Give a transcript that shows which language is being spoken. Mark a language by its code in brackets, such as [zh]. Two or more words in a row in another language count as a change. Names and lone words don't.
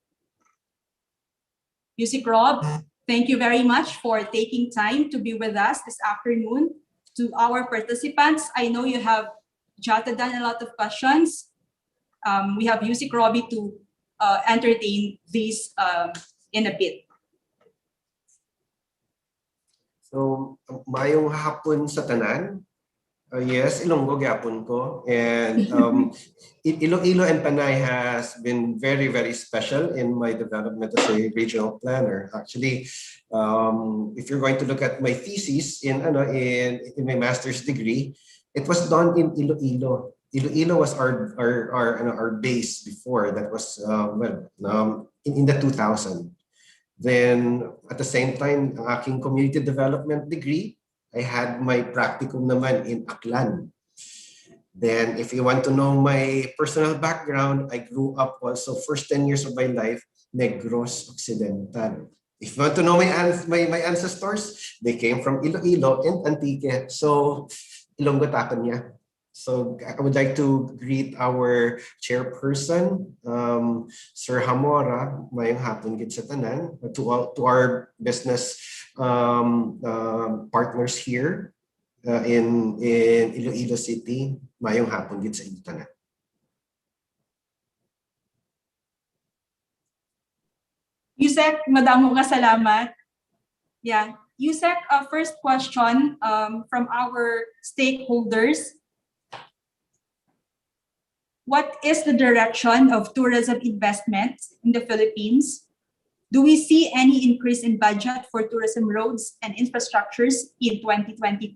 [en] Yusik Rob, thank you very much for taking time to be with us this afternoon. To our participants, I know you have jotted down a lot of questions. We have Yusik Robbie to entertain these in a bit. So, [hil] mayong hapon sa tanan. [en] Yes, [hil] Ilonggo gyapon ko. [en] And Iloilo and Panay has been very, very special in my development as a regional planner. Actually, if you're going to look at my thesis in my master's degree, it was done in Iloilo. Iloilo was our base before. That was in the 2000. Then at the same time, [tl] ang aking [en] community development degree, I had my practicum naman in Aklan. Then if you want to know my personal background, I grew up also first 10 years of my life, Negros Occidental. If you want to know my ancestors, they came from Iloilo and Antique. [hil] So Ilonggo takon niya. [en] So I would like to greet our chairperson, Sir Hamora, [hil] mayong hapon gid sa tanan, [en] to our business partners here in Iloilo City, [hil] mayong hapon gid sa inyo tanan. Yusek, madamo nga salamat. [en] Yeah, Yusek, first question from our stakeholders. What is the direction of tourism investment in the Philippines? Do we see any increase in budget for tourism roads and infrastructures in 2022?